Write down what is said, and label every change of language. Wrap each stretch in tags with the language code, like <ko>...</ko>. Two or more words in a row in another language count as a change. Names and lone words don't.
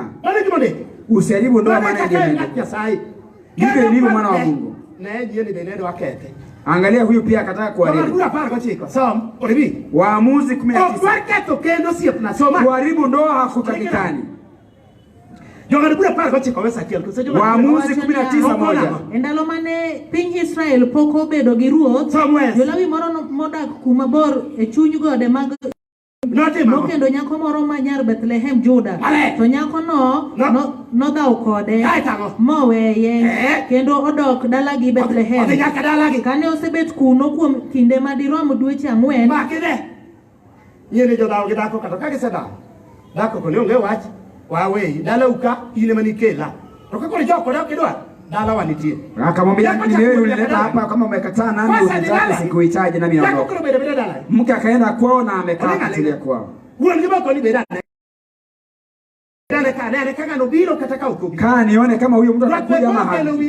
<sw>Usiharibu ndoa maana ndiye Mungu. Ndivyo ilivyo mwana wa Mungu. Angalia huyu pia akataka kuharibu. Waamuzi 19. Kuharibu ndoa hakutakikani. Waamuzi 19:1.</sw> <luo>Endalo mane piny Israel pok obedo gi ruoth, Jolawi moro modak kuma bor e chuny gode mag nokendo nyako moro ma nyar Bethlehem Juda. To nyako no nodhaw kode moweye kendo odok dalagi Bethlehem. Kane osebet kuno kuom kinde madirom dweche 4. Yene jodhaw gi dhako kata ka gisedhaw. Dhako ko ne onge wach waweyi dala uka ine manikela. To kako joko dok idwa dala wanitie.</luo> <sw>Akamwambia ni wewe ulileta hapa, kama umekataa nani unataka sikuhitaji nami naondoka. Mke akaenda kwao na amekaa katilia kwao. Kaa nione kama huyo mtu atakuja ama haji.</sw>